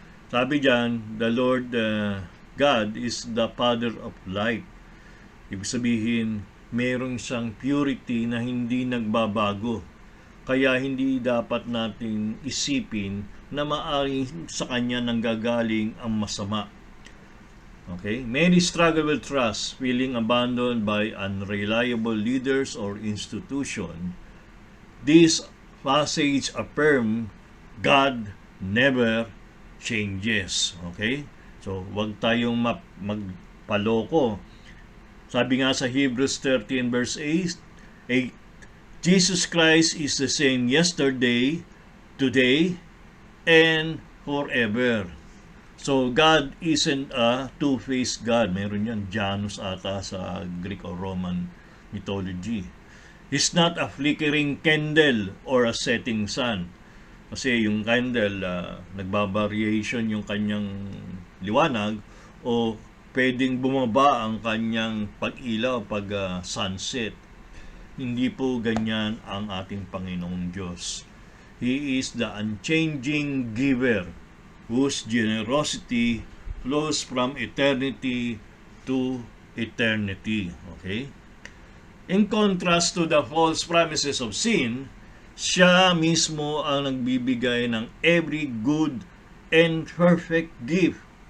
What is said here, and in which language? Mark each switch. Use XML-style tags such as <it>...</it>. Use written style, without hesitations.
<tl>Sabi diyan,</tl> <en>the Lord God is the Father of light.</en> <tl>Ibig sabihin, mayroong siyang purity na hindi nagbabago. Kaya hindi dapat nating isipin na maaaring sa Kanya nanggagaling ang masama.</tl> <en>Okay? Many struggle with trust, feeling abandoned by unreliable leaders or institution. This passage affirm God never changes. Okay? So,</en> <tl>wag tayong magpaloko. Sabi nga sa</tl> <en>Hebrews 13 verse 8, Jesus Christ is the same yesterday, today, and forever. So, God isn't a two-faced God.</en> <tl>Meron yan,</tl> <en>Janus</en> <tl>ata sa</tl> <en>Greek or Roman mythology. He's not a flickering candle or a setting sun.</en> <tl>Kasi yung candle, nagbabariation yung kanyang liwanag o pwedeng bumaba ang kanyang pag-ilaw pag sunset. Hindi po ganyan ang ating Panginoong Diyos.</tl> <en>He is the unchanging giver whose generosity flows from eternity to eternity. Okay? In contrast to the false promises of sin,</en> <tl>siya mismo ang nagbibigay ng</tl> <en>every good and perfect gift.</en>